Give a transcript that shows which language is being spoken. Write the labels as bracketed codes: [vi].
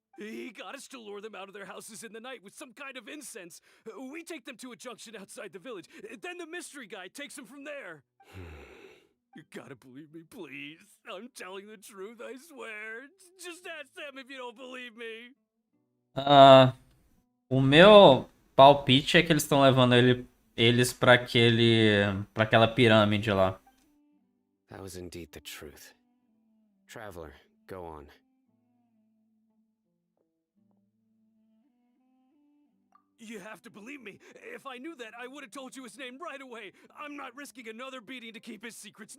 [en] He got us to lure them out of their houses in the night with some kind of incense. We take them to a junction outside the village. Then the mystery guy takes them from there. You gotta believe me, please. I'm telling the truth, I swear. Just ask them if you don't believe me. [pt] O meu palpite é que eles estão levando eles pra aquela pirâmide lá. [en] That was indeed the truth. Traveler, go on. You have to believe me. If I knew that, I would have told you his name right away. I'm not risking another beating to keep his secrets.